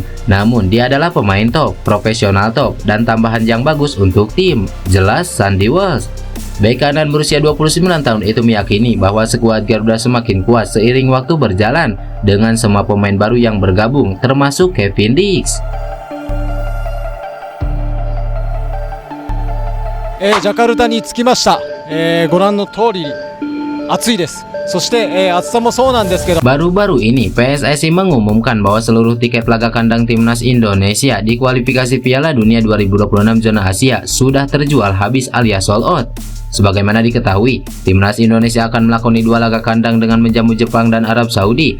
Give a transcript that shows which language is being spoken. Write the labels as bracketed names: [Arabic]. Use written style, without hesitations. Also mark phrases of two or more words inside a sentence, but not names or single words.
[Indonesian] Namun dia adalah pemain top, profesional top, dan tambahan yang bagus untuk tim, jelas Sandy Walsh. Bek kanan berusia 29 tahun itu meyakini bahwa skuad Garuda semakin kuat seiring waktu berjalan dengan semua pemain baru yang bergabung, termasuk Kevin Dix. [Japanese] ジャカルタに着きました。ご覧の通り暑いです。そして、暑さもそうなんですけど [Indonesian] Baru-baru ini PSSI mengumumkan bahwa seluruh tiket laga kandang timnas Indonesia di kualifikasi Piala Dunia 2026 zona Asia sudah terjual habis alias [English] sold out. [Indonesian] Sebagaimana diketahui, timnas Indonesia akan melakoni 2 laga kandang dengan menjamu Jepang dan Arab Saudi.